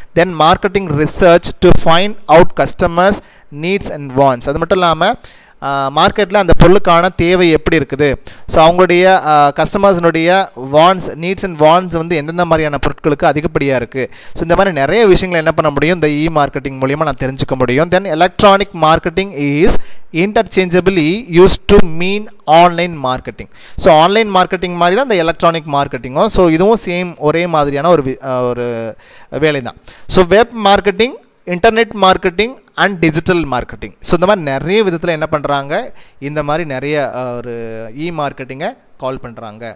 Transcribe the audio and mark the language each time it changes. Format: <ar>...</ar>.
<en>Then marketing research to find out customers needs and wants.</en> <ta>அது மட்டும் இல்லாமல் மார்க்கெட்டில் அந்த பொருளுக்கான தேவை எப்படி இருக்குது, ஸோ அவங்களுடைய கஸ்டமர்ஸினுடைய வாண்ட்ஸ் நீட்ஸ் அண்ட் வாண்ட்ஸ் வந்து எந்தெந்த மாதிரியான பொருட்களுக்கு அதிகப்படியாக இருக்குது. ஸோ இந்த மாதிரி நிறைய விஷயங்களை என்ன பண்ண முடியும், இந்த மார்க்கெட்டிங் மூலிமா நான் தெரிஞ்சுக்க முடியும்.</ta> <en>Then electronic marketing is interchangeably used to mean online marketing.</en> <ta>So online marketing மாதிரி தான் இந்த எலக்ட்ரானிக் மார்க்கெட்டிங்கும். ஸோ இதுவும் சேம் ஒரே மாதிரியான ஒரு வேலை தான்.</ta> <en>So web marketing, internet marketing and digital marketing.</en> <ta>So இந்த மாதிரி நிறைய விதத்தில் என்ன பண்ணுறாங்க, இந்த மாதிரி நிறைய ஒரு மார்க்கெட்டிங்கை கால் பண்ணுறாங்க.</ta>